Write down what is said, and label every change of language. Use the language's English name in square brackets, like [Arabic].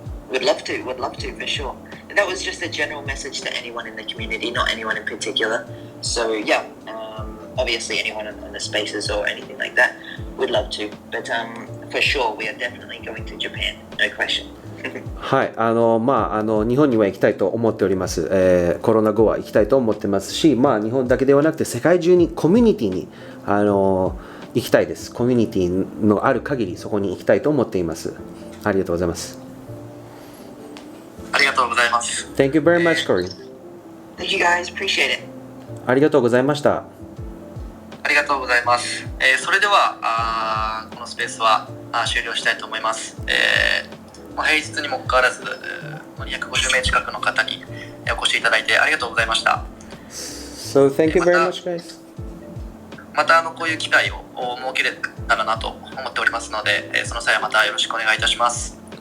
[English] We'd love to for sure. That was just a general message to anyone in the community, not anyone in particular. So obviously anyone on the spaces or anything like that, we'd love to. But for sure, we are definitely going to Japan, no question. [Japanese] はい、日本には行きたいと思っております。コロナ後は行きたいと思ってますし、日本だけではなくて世界中にコミュニティに行きたいです。コミュニティのある限りそこに行きたいと思っています。ありがとうございます。ありがとうございます。 [English] Thank you very much, Corey. Thank you guys, appreciate it. [Japanese] ありがとうございました。ありがとうございます。それではこのスペースは終了したいと思います。平日にもかかわらず250名近くの方にお越しいただいてありがとうございました。 [English] So thank you very much, guys. [Japanese] またこういう機会を設けれたらなと思っておりますので、その際はまたよろしくお願いいたします。